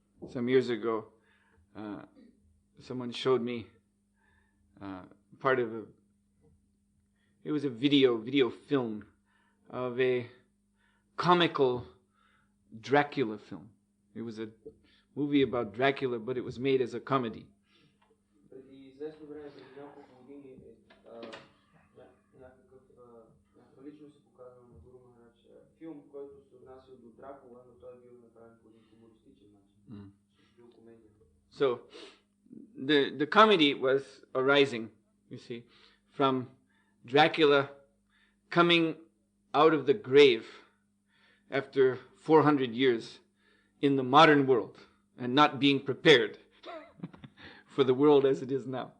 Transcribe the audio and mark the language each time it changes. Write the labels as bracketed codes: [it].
[en] Some years ago, someone showed me part of it was a video film of a comical Dracula film. It was a movie about Dracula, but it was made as a comedy. [bg] Преди известно време, преди няколко години, някаква личност се показва на Гуру Махарадж. Филм, който се отнася до Дракула, но той бил направен по един хумористичен начин. Бил комедия. [en] So, the comedy was arising, you see, from Dracula coming out of the grave after 400 years in the modern world and not being prepared for the world as it is now.